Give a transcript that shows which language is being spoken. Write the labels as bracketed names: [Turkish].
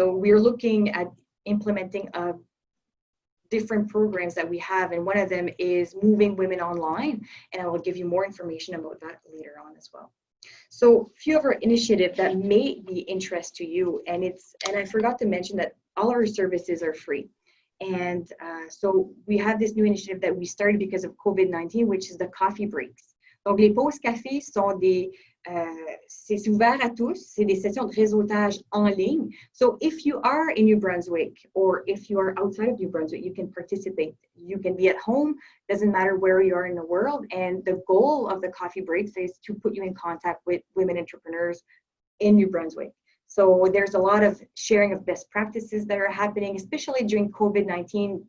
[English] So we're looking at implementing different programs that we have, and one of them is moving women online, and I will give you more information about that later on as well. So a few of our initiatives that may be interest to you, and I forgot to mention that all our services are free. And so we have this new initiative that we started because of COVID-19, which is the coffee breaks. [French] Donc les pauses café sont c'est ouvert à tous, c'est des sessions de réseautage en ligne. [English] So if you are in New Brunswick, or if you are outside of New Brunswick, you can participate. You can be at home, doesn't matter where you are in the world. And the goal of the coffee breaks is to put you in contact with women entrepreneurs in New Brunswick. So there's a lot of sharing of best practices that are happening, especially during COVID-19.